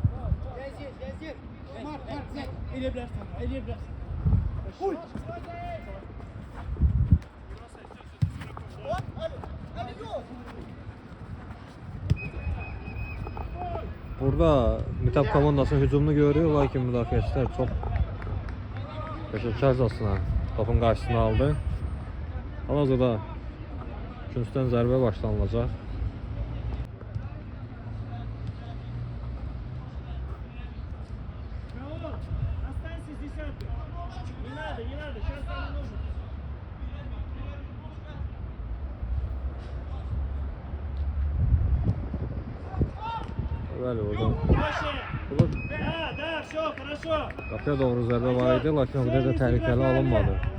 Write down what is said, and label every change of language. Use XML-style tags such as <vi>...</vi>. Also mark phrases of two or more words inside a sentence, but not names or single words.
<az>Burada Mitap komandasının hücumunu görüyor, lakin müdafiəçilər çox peşəkarcasına topun qarşısını aldı. Hal-hazırda küncdən zərbə başlanılacaq.</az> <ru>Останься с десяткой. Не надо, сейчас нам не нужно.</ru> <az>Bəli, oradan.</az> <ru>Проще. Да, все, хорошо.</ru> <az>Qapıya doğru zərbə var idi, lakin o qədər də təhlükəli alınmadı.</az>